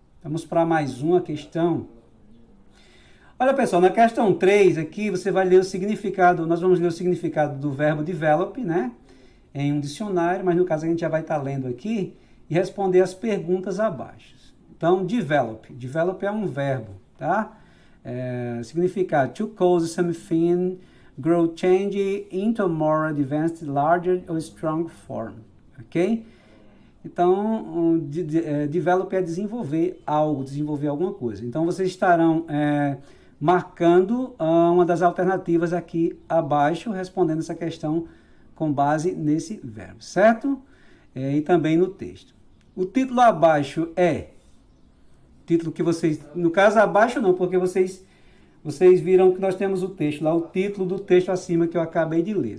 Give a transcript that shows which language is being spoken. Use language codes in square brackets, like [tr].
[pt] Vamos para mais uma questão. Olha, pessoal, na questão 3 aqui, você vai ler o significado, nós vamos ler o significado do verbo develop, né? Em um dicionário, mas no caso a gente já vai estar lendo aqui e responder as perguntas abaixo. Então, develop é um verbo, tá? [en] Significado, to cause something, grow, change into a more advanced, larger or strong form, ok? [pt] Então, develop é desenvolver algo, desenvolver alguma coisa. Então, vocês estarão marcando uma das alternativas aqui abaixo, respondendo essa questão com base nesse verbo, certo? E também no texto. O título abaixo título que vocês, no caso abaixo não, porque vocês viram que nós temos o texto lá, o título do texto acima que eu acabei de ler.